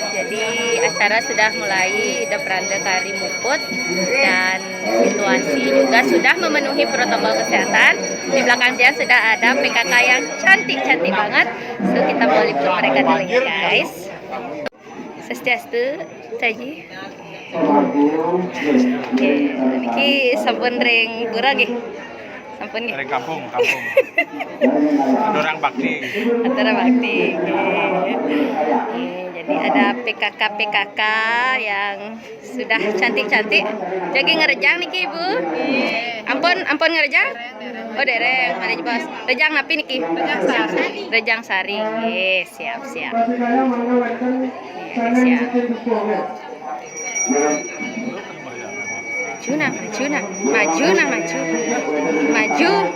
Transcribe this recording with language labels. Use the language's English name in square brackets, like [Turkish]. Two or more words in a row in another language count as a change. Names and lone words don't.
[Indonesian] Jadi acara sudah mulai Ida Pranda Kari Muput dan situasi juga sudah memenuhi protokol kesehatan. Di belakang dia sudah ada PKK yang cantik-cantik banget. So kita mau liput mereka dulu ya guys. Swastiastu, Taji. Oke, [Balinese] niki sampun ring Pura nggih. Sampun nggih. [Indonesian] Dari kampung. Orang bakti. Antara bakti. Jadi ada PKK yang sudah cantik-cantik. [Balinese] Jadi ngerejang niki Ibu. Ampun ngerejang. Oh dereng, mari bos. Rejang napi niki? Rejang sari. [Indonesian] Siap. Siap. Maju.